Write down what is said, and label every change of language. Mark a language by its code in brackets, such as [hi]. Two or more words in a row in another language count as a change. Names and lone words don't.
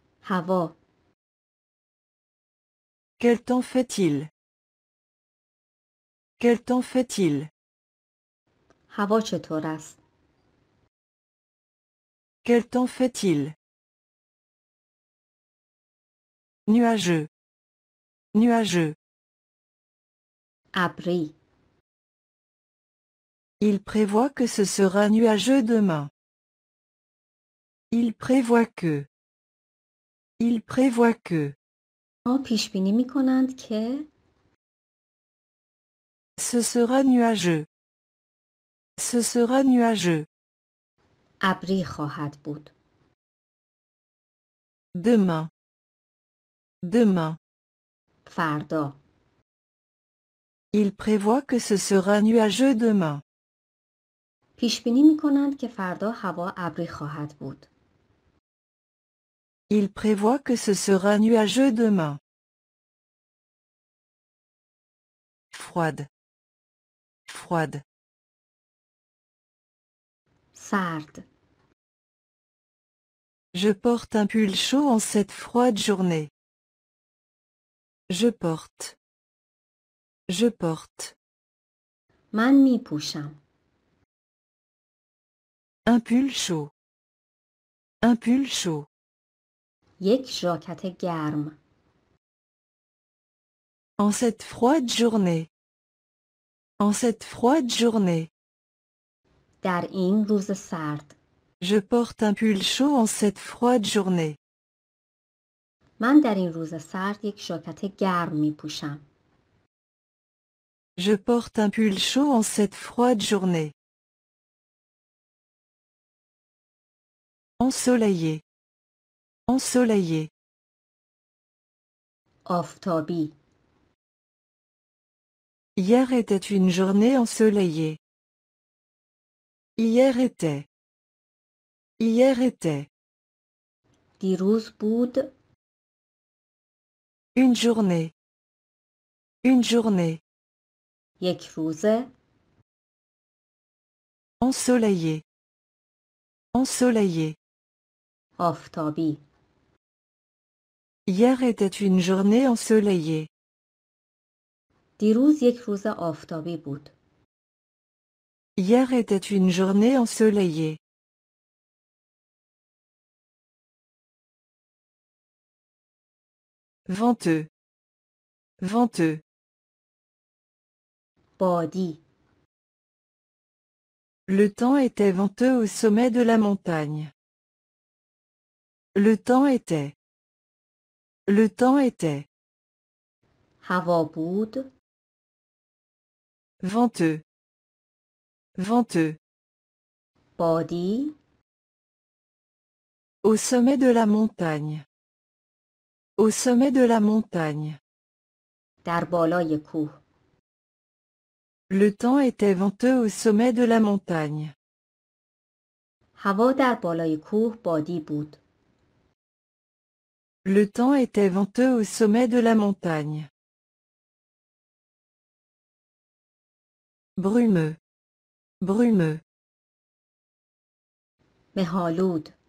[fa] هوا. [fr] Quel temps fait-il? Quel temps fait-il? [fa] هوا چطور است؟ [fr] Quel temps fait-il? Nuageux. Nuageux. [fa] ابری. [fr] Il prévoit que ce sera nuageux demain. Il prévoit que. Il prévoit que. [fa] پیش بینی می‌کنند که [fr] Ce sera nuageux. Ce sera nuageux. [fa] ابری خواهد بود. [fr] Demain. Demain. [fa] فردا. [fr] Il prévoit que ce sera nuageux demain. [fa] پیش بینی می‌کنند که فردا هوا ابری خواهد بود. [fr] Il prévoit que ce sera nuageux demain. Froide. Froide. [fa] سرد. [fr] Je porte un pull chaud en cette froide journée. Je porte. Je porte. [fa] من می‌پوشم. [fr] Un pull chaud. Un pull chaud. [fa] یک ژاکت گرم. [fr] En cette froide journée. En cette froide journée. [fa] در این روز سرد. [fr] Je porte un pull chaud en cette froide journée. [fa] من در این روز سرد یک ژاکت گرم می‌پوشم. [fr] Je porte un pull chaud en cette froide journée. Ensoleillé. Ensoleillé. [fa] آفتابی. [fr] Hier était une journée ensoleillée. Hier était. Hier était. [fa] دیروز بود. [fr] Une journée. Une journée. [fa] یک روزه. [fr] Ensoleillé. Ensoleillé. [fa] آفتابی. [fr] Hier était une journée ensoleillée. [fa] دیروز یک روز آفتابی بود. [fr] Hier était une journée ensoleillée. Venteux. Venteux. [fa] بادی. [fr] Le temps était venteux au sommet de la montagne. Le temps était. Le temps était. [fa] هوا بود. [fr] Venteux. Venteux. [fa] بادی. [fr] Au sommet de la montagne. Au sommet de la montagne. [fa] در بالای کوه. [fr] Le temps était venteux au sommet de la montagne. [fa] هوا در بالای کوه بادی بود. [fr] Le temps était venteux au sommet de la montagne. Brumeux. Brumeux. [fa] مه‌آلود.